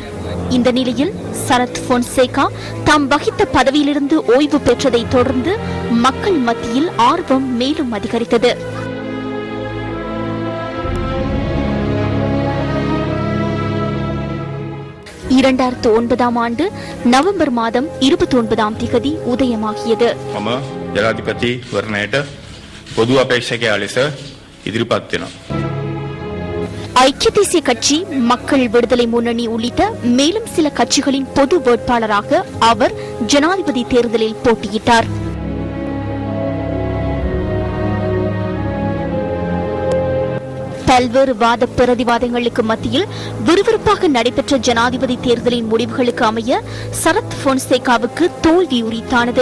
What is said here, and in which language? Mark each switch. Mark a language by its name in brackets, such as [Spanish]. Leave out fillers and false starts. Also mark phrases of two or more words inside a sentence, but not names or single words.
[Tamil] இந்த நிலையில் சரத் பொன்சேகா தாம் வகித்த பதவியிலிருந்து ஓய்வு பெற்றதை தொடர்ந்து மக்கள் மத்தியில் ஆர்வம் மேலும் அதிகரித்தது. 2009 ஆண்டு நவம்பர் மாதம் 29ஆம் தேதி உதயமாகியது. [Sinhala] ජනාධිපති වරණයට පොදු අපේක්ෂකයා ලෙස ඉදිරිපත් වෙනවා. [Tamil] ஐக்கிய தேசிய கட்சி, மக்கள் விடுதலை முன்னணி உள்ளிட்ட மேலும் சில கட்சிகளின் பொது வேட்பாளராக அவர் ஜனாதிபதி தேர்தலில் போட்டியிட்டார். பல்வேறு வாத பிரதிவாதங்களுக்கு மத்தியில் விறுவிறுப்பாக நடைபெற்ற ஜனாதிபதி தேர்தலின் முடிவுகளுக்கு அமைய சரத் பொன்சேகாவுக்கு தோல்வி உரித்தானது.